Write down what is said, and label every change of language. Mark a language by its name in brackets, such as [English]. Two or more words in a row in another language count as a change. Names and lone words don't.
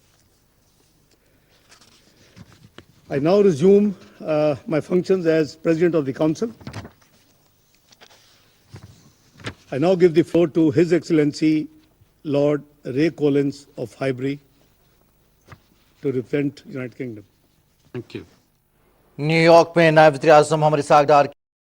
[English] I now resume my functions as President of the Council. I now give the floor to His Excellency Lord Ray Collins of Highbury to represent United Kingdom. Thank you. [Urdu] نیویارک میں نائب وزیرِ اعظم محمد اسحاق ڈار